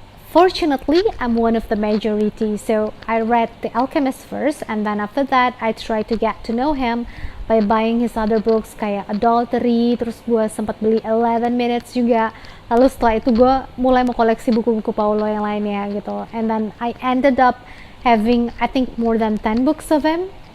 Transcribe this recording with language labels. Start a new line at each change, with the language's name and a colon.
English: Fortunately, I'm one of the majority, so I read The Alchemist first, and then after that, I try to get to know him by buying his other books kayak Adultery,
Indonesian: terus gue sempat beli
English: 11 Minutes juga.
Indonesian: Lalu setelah itu gue mulai mengkoleksi buku-buku Paulo yang lainnya gitu.
English: And then I ended up having, I think, more than 10 books of him.